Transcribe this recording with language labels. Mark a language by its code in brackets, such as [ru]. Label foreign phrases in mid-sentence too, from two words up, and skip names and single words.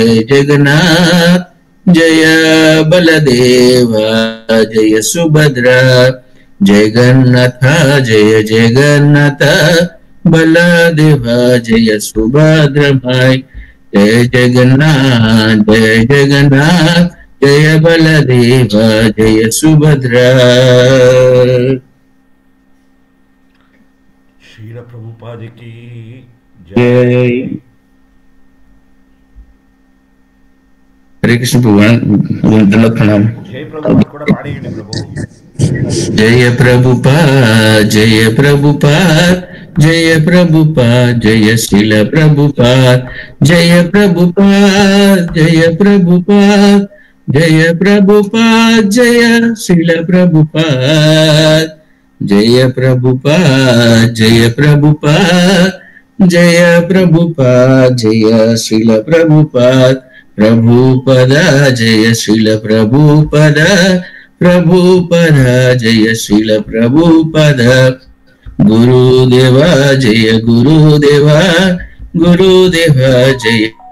[hi] जय बलदेव जय सुभद्रा जगन्नाथ बलदेव जय सुभद्रमाय जय जगन्नाथ जय बलदेव जय सुभद्रा। श्रील प्रभुपाद की जय। हरे कृष्ण भगवान दंडवत प्रणाम। [te] जय प्रभुपाद కూడా పాడేయండి ప్రభు। [hi] जय प्रभुपाद जय प्रभुपाद जय प्रभुपाद जय श्रील प्रभुपाद जय प्रभुपाद जय प्रभुपाद जय प्रभुपाद जय श्रील प्रभुपाद जय प्रभुपाद जय प्रभुपाद जय प्रभुपाद जय श्रील प्रभुपाद प्रभुपद जय श्रील प्रभुपद प्रभुपद जय श्रील प्रभुपद गुरुदेवा जय गुरुदेवा जय